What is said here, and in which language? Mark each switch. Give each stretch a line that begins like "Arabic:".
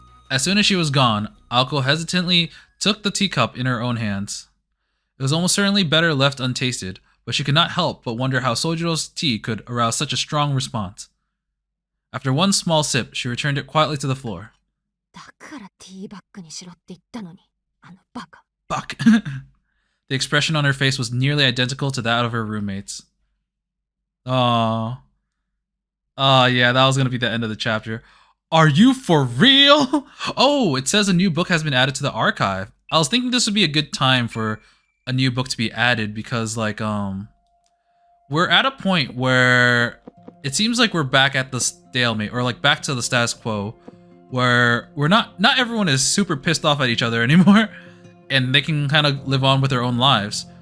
English: As soon as she was gone, Alco hesitantly took the teacup in her own hands. It was almost certainly better left untasted, but she could not help but wonder how Sojiro's tea could arouse such a strong response. After one small sip, she returned it quietly to the floor.
Japanese: だからティーバッグにしろって言ったのに、あのバカ。
English: Fuck. The expression on her face was nearly identical to that of her roommates. Oh. Oh, yeah, that was gonna be the end of the chapter. Are you for real? Oh, it says a new book has been added to the archive. I was thinking this would be a good time for a new book to be added because, like, we're at a point where it seems like we're back at the stalemate, or like back to the status quo, where we're not everyone is super pissed off at each other anymore, and they can kind of live on with their own lives.